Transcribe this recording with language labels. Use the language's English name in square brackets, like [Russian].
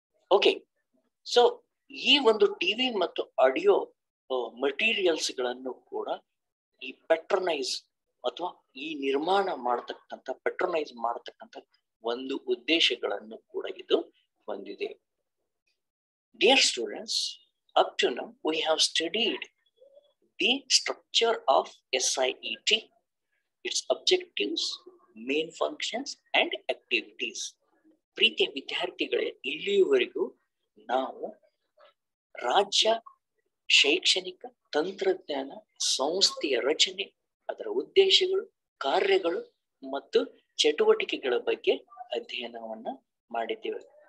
[Kannada] Okay, so ಈ ಒಂದು TV ಮತ್ತು ಆಡಿಯೋ ಮಟೀರಿಯಲ್ಸ್ ಗಳನ್ನು ಕೂಡ ಈ ಪೆಟ್ರೋನೈಸ್ ಅಥವಾ ಈ ನಿರ್ಮಾಣ ಪೆಟ್ರೋನೈಸ್ ಮಾಡತಕ್ಕಂಥ ಒಂದು ಉದ್ದೇಶಗಳನ್ನು ಕೂಡ ಇದು ಹೊಂದಿದೆ. [English] Dear students, up to now we have studied the structure of SIET, its objectives, main functions and activities. [Kannada] ಪ್ರೀತಿಯ ವಿದ್ಯಾರ್ಥಿಗಳೇ, ಇಲ್ಲಿಯವರೆಗೂ ನಾವು ರಾಜ್ಯ ಶೈಕ್ಷಣಿಕ ತಂತ್ರಜ್ಞಾನ ಸಂಸ್ಥೆಯ ರಚನೆ, ಅದರ ಉದ್ದೇಶಗಳು, ಕಾರ್ಯಗಳು ಮತ್ತು ಚಟುವಟಿಕೆಗಳ ಬಗ್ಗೆ ಅಧ್ಯಯನವನ್ನ ಮಾಡಿದ್ದೇವೆ.